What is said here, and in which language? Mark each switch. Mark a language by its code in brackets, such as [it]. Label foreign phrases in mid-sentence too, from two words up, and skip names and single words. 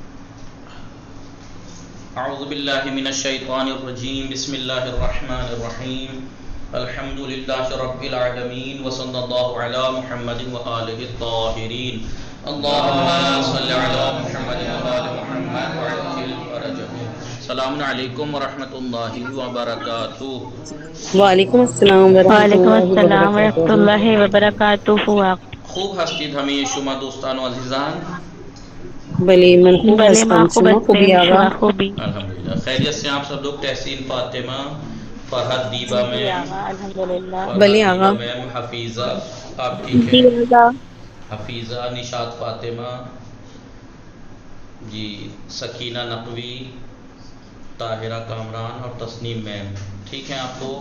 [ar] اعوذ باللہ من الشیطان الرجیم بسم اللہ الرحمن الرحیم الحمد للہ رب العالمین وصلی اللہ علی محمد وآلہ الطاہرین اللہم صلی علی محمد وآل محمد وعجل فرجہم. السلام علیکم ورحمۃ اللہ وبرکاتہ. وعلیکم السلام ورحمۃ وعلیکم اللہ السلام ورحمۃ وبرکاتہ. اللہ وبرکاتہ. [fa] خوب ہستید ہمیں شما دوستان و عزیزان. بلی من خوب بلے هستم، ماں خوب شما خوبی هستیم آقا؟ شما خوبی. [ur] الحمدللہ خیریت سے آپ سب لوگ. تحسین فاطمہ، فرحت دیبا جی میم، آقا الحمدللہ. [fa] بلی فرحت دیبا آقا. [ur] میم، حفیظہ آپ ٹھیک جی ہیں؟ آقا. حفیظہ، نشاط فاطمہ جی، سکینہ نقوی، طاہرہ کامران اور تسنیم میم ٹھیک ہیں آپ لوگ؟